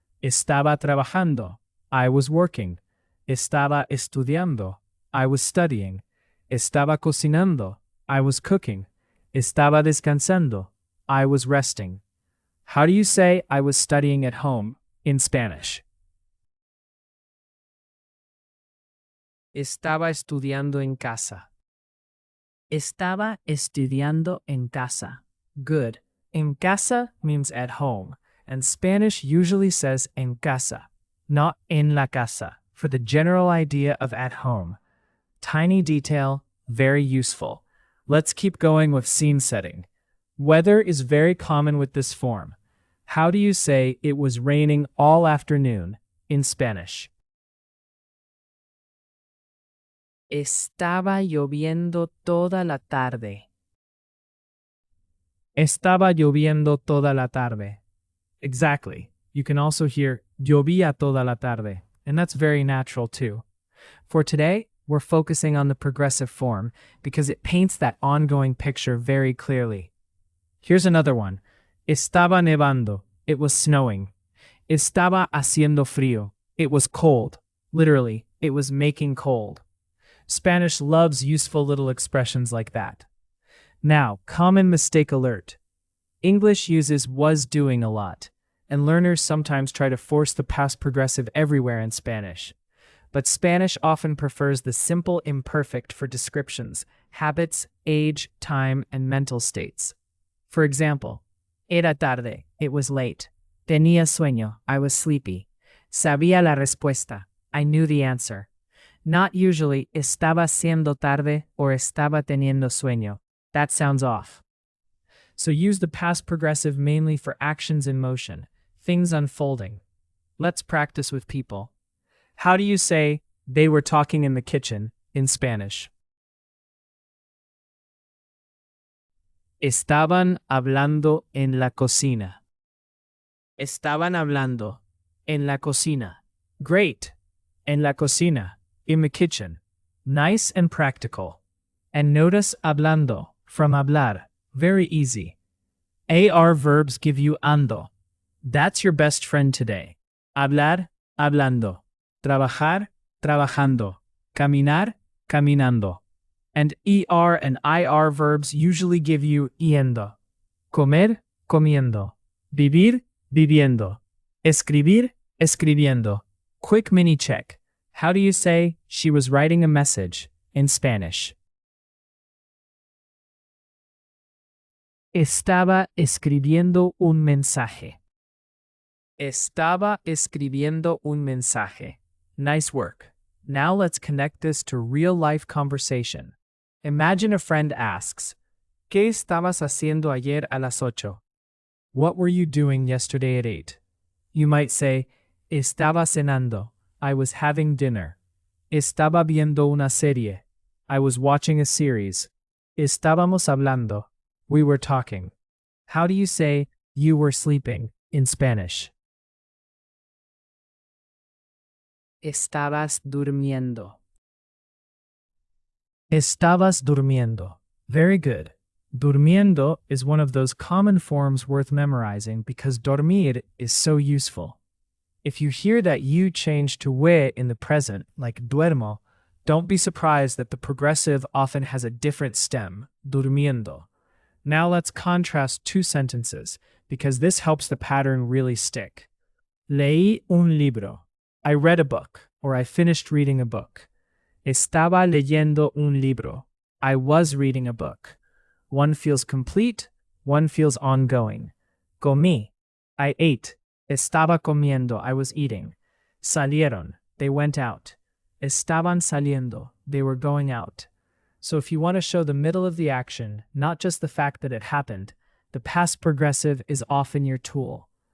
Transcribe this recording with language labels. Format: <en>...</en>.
<es>Estaba trabajando.</es> <en>I was working.</en> <es>Estaba estudiando.</es> <en>I was studying.</en> <es>Estaba cocinando.</es> <en>I was cooking.</en> <es>Estaba descansando.</es> <en>I was resting. How do you say I was studying at home in Spanish?</en> <es>Estaba estudiando en casa. Estaba estudiando en casa.</es> <en>Good. En casa means at home, and Spanish usually says en casa, not en la casa, for the general idea of at home. Tiny detail, very useful. Let's keep going with scene setting. Weather is very common with this form. How do you say it was raining all afternoon in Spanish?</en> <es>Estaba lloviendo toda la tarde. Estaba lloviendo toda la tarde.</es> <en>Exactly. You can also hear</en> <es>llovía toda la tarde,</es> <en>and that's very natural too. For today, we're focusing on the progressive form because it paints that ongoing picture very clearly. Here's another one.</en> <es>Estaba nevando.</es> <en>It was snowing.</en> <es>Estaba haciendo frío.</es> <en>It was cold. Literally, it was making cold. Spanish loves useful little expressions like that. Now, common mistake alert. English uses was doing a lot, and learners sometimes try to force the past progressive everywhere in Spanish. But Spanish often prefers the simple imperfect for descriptions, habits, age, time, and mental states. For example,</en> <es>era tarde,</es> <en>it was late.</en> <es>Tenía sueño,</es> <en>I was sleepy.</en> <es>Sabía la respuesta,</es> <en>I knew the answer. Not usually</en> <es>estaba siendo tarde</es> <en>or</en> <es>estaba teniendo sueño.</es> <en>That sounds off. So use the past progressive mainly for actions in motion, things unfolding. Let's practice with people. How do you say, they were talking in the kitchen, in Spanish?</en> <es>Estaban hablando en la cocina. Estaban hablando en la cocina.</es> <en>Great.</en> <es>En la cocina.</es> <en>In the kitchen. Nice and practical. And notice hablando, from hablar. Very easy. AR verbs give you ando. That's your best friend today. Hablar, hablando. Trabajar, trabajando. Caminar, caminando. And ER and IR verbs usually give you yendo. Comer, comiendo. Vivir, viviendo. Escribir, escribiendo. Quick mini check. How do you say, she was writing a message, in Spanish?</en> <es>Estaba escribiendo un mensaje. Estaba escribiendo un mensaje.</es> <en>Nice work. Now let's connect this to real-life conversation. Imagine a friend asks,</en> <es>¿Qué estabas haciendo ayer a las 8?</es> <en>What were you doing yesterday at 8? You might say,</en> <es>Estaba cenando.</es> <en>I was having dinner.</en> <es>Estaba viendo una serie.</es> <en>I was watching a series.</en> <es>Estábamos hablando.</es> <en>We were talking. How do you say, you were sleeping, in Spanish?</en> <es>Estabas durmiendo. Estabas durmiendo.</es> <en>Very good. Durmiendo is one of those common forms worth memorizing because dormir is so useful. If you hear that you change to we in the present, like duermo, don't be surprised that the progressive often has a different stem, durmiendo. Now let's contrast two sentences, because this helps the pattern really stick.</en> <es>Leí un libro.</es> <en>I read a book, or I finished reading a book.</en> <es>Estaba leyendo un libro.</es> <en>I was reading a book. One feels complete, one feels ongoing.</en> <es>Comí.</es> <en>I ate.</en> <es>Estaba comiendo,</es> <en>I was eating.</en> <es>Salieron,</es> <en>they went out.</en> <es>Estaban saliendo,</es> <en>they were going out. So if you want to show the middle of the action, not just the fact that it happened, the past progressive is often your tool.</en>